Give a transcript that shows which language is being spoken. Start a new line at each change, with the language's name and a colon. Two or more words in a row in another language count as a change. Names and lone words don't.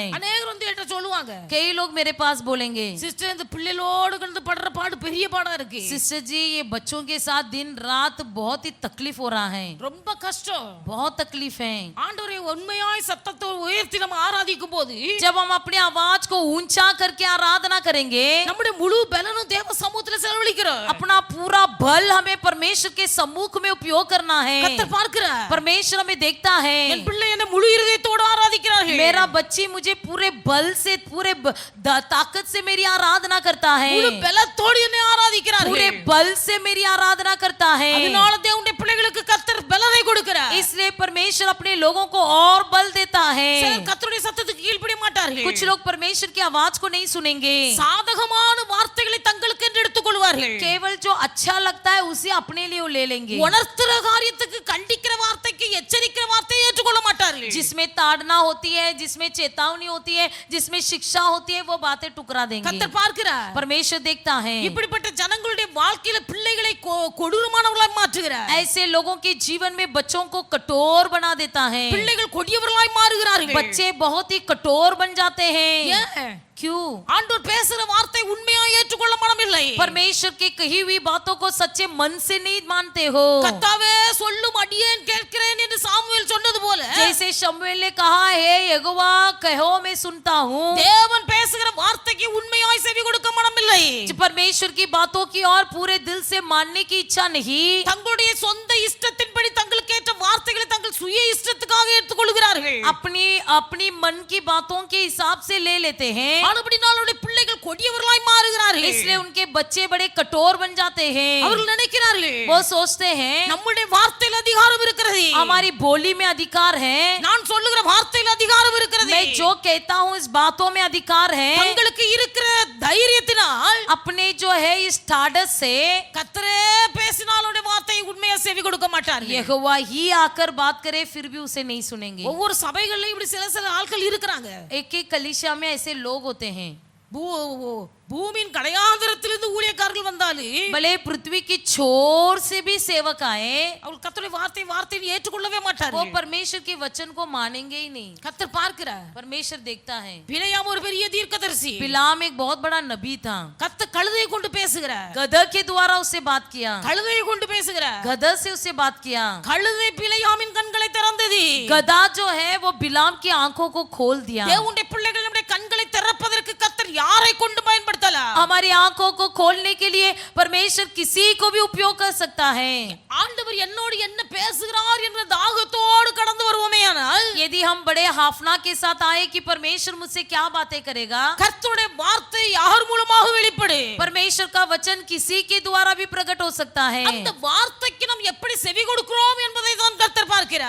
Tamil: அநேகர் வந்து என்கிட்ட சொல்லுவாங்க,
Hindi: कई लोग मेरे पास बोलेंगे,
Tamil: சிஸ்டர் இந்த பிள்ளைகளோடு கிடந்து படுற பாடு பெரிய பாடா இருக்கு,
Hindi: सिस्टर जी ये बच्चों के साथ दिन रात बहुत ही तकलीफ हो रहा है,
Tamil: ரொம்ப கஷ்டம்.
Hindi: बहुत तकलीफ है।
Tamil: ஆண்டவரை உண்மையாய் சத்தத்தை உயர்த்தி நம்ம ஆராதிக்கும் போது
Hindi: जब हम अपनी आवाज को ऊंचा करके आराधना करेंगे,
Tamil: நம்முடைய முழு பலனும் தேவ சமூகத்துல செலவழிக்கிறோம்.
Hindi: अपना पूरा बल हमें परमेश्वर के सम्मुख में उपयोग करना है।
Tamil: கர்த்தர் பார்க்கிறார்.
Hindi: परमेश्वर हमें देखता है।
Tamil: என் பிள்ளை என்ன முழு இருதயத்தோடு ஆராதிக்கிறார்கள்.
Hindi: मेरा बच्ची मुझे पूरे बल से पूरे ताकत से मेरी आराधना करता है,
Tamil: முழு பலத்தோடு என்னை ஆராதிக்கிறார்கள்.
Hindi: पूरे बल से मेरी आराधना करता है।
Tamil: அதனால தேவனுடைய பிள்ளைகளுக்கு கர்த்தர் பலனை கொடுக்கிறார்.
Hindi: इसलिए परमेश्वर अपने लोगों को और बल देता है।
Tamil: சிலர் கர்த்தருடைய சத்தத்துக்கு கீழ்ப்படிய மாட்டார்கள்.
Hindi: कुछ लोग परमेश्वर की आवाज को नहीं सुनेंगे,
Tamil: சாதகமான வார்த்தைகளை தங்களுக்கு என்று எடுத்துக்கொள்வார்கள்.
Hindi: केवल जो अच्छा लगता है उसे अपने लिए वो ले लेंगे।
Tamil: உணர்த்துற காரியத்துக்கு கண்டிக்கிற வார்த்தைக்கு எச்சரிக்கிற வார்த்தையை ஏற்றுக்கொள்ள மாட்டார்கள்.
Hindi: जिसमें ताड़ना होती है, जिसमें चेतावनी होती है, जिसमें शिक्षा होती है, वो बातें टुकरा देंगे।
Tamil: கர்த்தர் பார்க்கிறார்.
Hindi: परमेश्वर देखता है।
Tamil: இப்படிப்பட்ட ஜனங்களுடைய வாழ்க்கையில பிள்ளைகளை கொடூரமானவர்களாய் மாற்றுகிறார்.
Hindi: ऐसे लोगों के जीवन में बच्चों को कठोर बना देता है।
Tamil: பிள்ளைகள் கொடியவர்களாய் மாறுகிறார்கள்.
Hindi: बच्चे बहुत ही कठोर बन जाते हैं।
Tamil: ஏன்?
Hindi: क्यों?
Tamil: ஆண்டவர் பேசுற வார்த்தை உண்மையாய் ஏற்றுக்கொள்ள மனமில்லை.
Hindi: परमेश्वर की कही हुई बातों को सच्चे मन से नहीं मानते हो।
Tamil: கர்த்தாவே சொல்லும் அடியேன் கேட்கிறேன் என்று சாமுவேல் சொன்னது போல
Hindi: जैसे शमूएल ने कहा है, यहोवा कहो मैं सुनता हूँ।
Tamil: தேவன் பேசுகிற வார்த்தைக்கு உண்மையாய் செவி கொடுக்க மனமில்லை.
Hindi: परमेश्वर की बातों की और पूरे दिल से मानने की इच्छा नहीं,
Tamil: தங்களுடைய சொந்த இஷ்டத்தின்படி தங்களுக்கு ஏற்ற வார்த்தைகளை தங்கள் சுய இஷ்டத்துக்காக எடுத்துக்கொள்கிறார்கள்.
Hindi: अपनी अपनी मन की बातों के हिसाब से ले लेते हैं।
Tamil: ஆனபடினாலுடைய பிள்ளைகள் கொடியவர்களாய் மாறுகிறார்கள்.
Hindi: इसलिए उनके बच्चे बड़े कठोर बन जाते हैं।
Tamil: அவர்கள் நினைக்கிறார்கள்,
Hindi: वो सोचते हैं
Tamil: நம்முடைய வார்த்தையில் அதிகாரம் இருக்கிறது,
Hindi: हमारी बोली में अधिकार है,
Tamil: நான் சொல்லுகிற வார்த்தையில் அதிகாரம் இருக்கிறது.
Hindi: मैं जो कहता हूँ इस बातों में अधिकार है।
Tamil: தங்களுக்கு இருக்கிற தைரியத்தினால்
Hindi: अपने जो है इस ठाडस से
Tamil: கர்த்தரே பேசினாலுடைய வார்த்தை உண்மையா செவி கொடுக்க மாட்டார்கள்.
Hindi: यहोवा ही आकर बात करे फिर भी उसे नहीं सुनेंगे।
Tamil: ஒவ்வொரு சபைகளிலும் இப்படி சில சில ஆட்கள் இருக்கிறாங்க.
Hindi: एक एक कलीसिया में ऐसे लोग होते हैं।
Tamil: பூமியின் கடையாந்திரத்திலிருந்து ஊழியக்காரர்கள் வந்தாலும்
Hindi: भले पृथ्वी की छोर से भी सेवक आए,
Tamil: அவர் கர்த்தருடைய வார்த்தையை ஏற்றுக்கொள்ளவே
Hindi: वो
Tamil: மாட்டார்கள்.
Hindi: परमेश्वर के वचन को मानेंगे ही नहीं।
Tamil: கர்த்தர் பார்க்கிறார்.
Hindi: परमेश्वर देखता है।
Tamil: பிலேயாம் ஒரு பெரிய தீர்க்கதரிசி.
Hindi: बिलाम एक बहुत बड़ा नबी था।
Tamil: கர்த்தர் கழுதையை கொண்டு பேசுகிறார்.
Hindi: गदह के द्वारा उससे बात किया,
Tamil: கழுதையை கொண்டு பேசுகிறார்.
Hindi: गदह से उससे बात किया।
Tamil: கழுதை பிலேயாமின் கண்களை திறந்தது.
Hindi: गधा जो है वो बिलाम की आंखों को खोल दिया।
Tamil: தேவனுடைய பிள்ளைகள் நம்முடைய கண்களை திறப்பதற்கு கர்த்தர் யாரை கொண்டு பயன்படுத்தலாம்?
Hindi: हमारी आंखों को खोलने के लिए परमेश्वर किसी को भी उपयोग कर सकता है।
Tamil: ஆண்டவர் என்னோடு என்ன பேசுகிறார் என்ற தாகத்தோடு கடந்து வருவோமேயானால்
Hindi: यदि हम बड़े हाफना के साथ आए कि परमेश्वर मुझसे क्या बातें करेगा,
Tamil: கர்த்தருடைய வார்த்தை யார் மூலமாக
Hindi: परमेश्वर का वचन किसी के द्वारा भी प्रकट हो सकता है।
Tamil: அந்த வார்த்தைக்கு நாம் எப்படி செவி கொடுக்கிறோம் என்பதை தான் கர்த்தர் பார்க்கிறார்.